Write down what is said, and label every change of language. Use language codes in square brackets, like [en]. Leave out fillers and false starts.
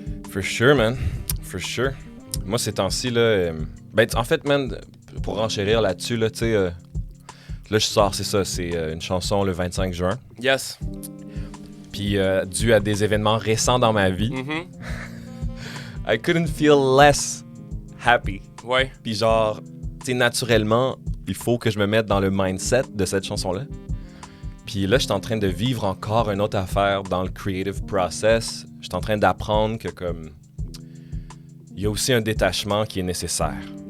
[en] For sure, man. For sure. [fr] Moi, ces temps-ci, là... en fait, man, pour renchérir là-dessus, là, tu sais... là, je sors, c'est ça, c'est une chanson le 25 juin. [en] Yes. [fr] Puis, dû à des événements récents dans ma vie, Mm-hmm. [en] I couldn't feel less happy. [fr] Ouais. Puis genre, tu sais, naturellement, il faut que je me mette dans le mindset de cette chanson-là. Puis là, je suis en train de vivre encore une autre affaire dans le [en] creative process. [fr] Je suis en train d'apprendre que comme... Il y a aussi un détachement qui est nécessaire.